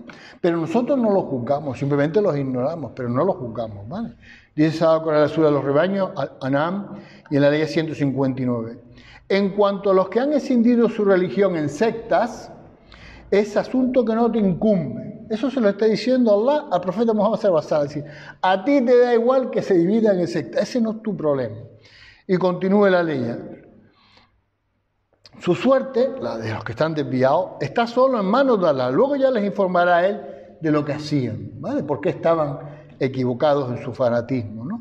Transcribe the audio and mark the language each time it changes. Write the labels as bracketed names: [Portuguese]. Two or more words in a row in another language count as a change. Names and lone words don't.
[Spanish] Pero nosotros no los juzgamos, simplemente los ignoramos, pero no los juzgamos, ¿vale? Dice con la sura de los rebaños, Anam, y en la ley 159. En cuanto a los que han escindido su religión en sectas, es asunto que no te incumbe. Eso se lo está diciendo Allah al profeta Muhammad [Arabic] صلى الله عليه وسلم. [Spanish] Es decir, a ti te da igual que se dividan en sectas. Ese no es tu problema. Y continúe la ley. Su suerte, la de los que están desviados, está solo en manos de Allah. Luego ya les informará a él de lo que hacían, ¿vale? Por qué estaban equivocados en su fanatismo, ¿no?